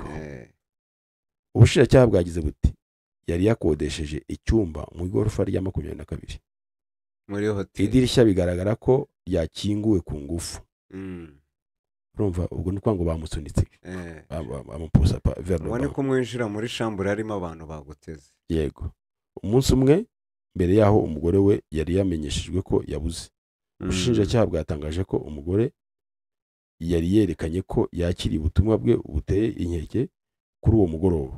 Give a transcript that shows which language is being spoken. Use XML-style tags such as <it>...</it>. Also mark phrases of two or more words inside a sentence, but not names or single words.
<rw>Ubushinjacyaha bwagize buti yari yakodesheje icyumba mu igorofa rya 22 muri hoteli. Idirishya bigaragara ko yakinguwe ku ngufu. Urumva ubwo ni kwango bamusunitse bamupusa</rw> <fr>vers le bas.</fr> <rw>Wone ko mwinjira muri chambre harimo abantu baguteze. Yego. Umunsi umwe mbere yaho umugore we yari yamenyeshejwe ko yabuze. Ubushinjacyaha bwatangaje ko umugore yari yerekanye ko yakiriye ubutumwa bwe buteye inkeke kuri uwo mugoroba.</rw>